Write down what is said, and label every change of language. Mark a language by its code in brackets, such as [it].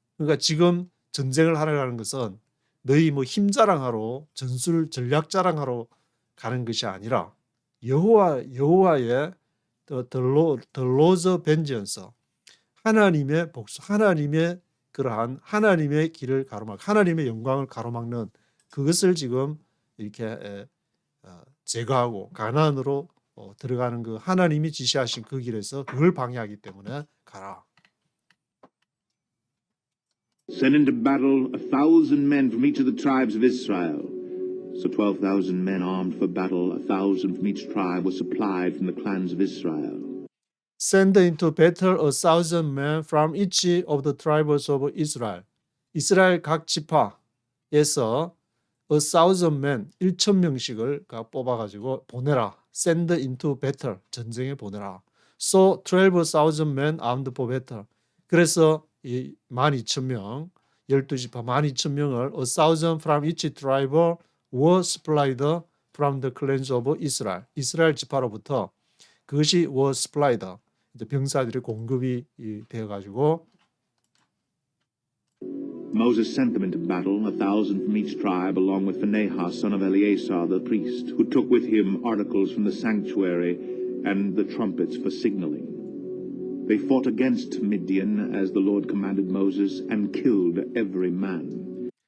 [ko] 그러니까 지금 전쟁을 하러 가는 것은 너희 뭐 힘 자랑하러 전술 전략 자랑하러 가는 것이 아니라 여호와의 [en] the Lord's vengeance, [ko] 하나님의 복수, 하나님의 그러한 하나님의 길을 가로막, 하나님의 영광을 가로막는 그것을 지금 이렇게 제거하고 가나안으로 들어가는 그 하나님이 지시하신 그 길에서 그걸 방해하기 때문에 가라. [en] Send into battle 1,000 men from each of the tribes of Israel. So 12,000 men armed for battle, 1,000 from each tribe, were supplied from the clans of Israel. Send into battle 1,000 men from each of the tribes of Israel. [ko] 이스라엘 각 지파에서 [en] 1,000 men, [ko] 1,000명씩을 뽑아가지고 보내라. [en] Send into battle, [ko] 전쟁에 보내라. [en] So 12,000 men armed for battle. [ko] 그래서 이 12,000명, 12지파 12,000명을 [en] 1,000 from each tribe were supplied from the clans of Israel. [ko] 이스라엘 지파로부터 그것이 [en] were supplied. [ko] 이제 병사들이 공급이 되어가지고 [en] Moses sent them into battle, 1,000 from each tribe, along with Phinehas, son of Eleazar the priest, who took with him articles from the sanctuary and the trumpets for signaling. They fought against Midian as the Lord commanded Moses and killed every man.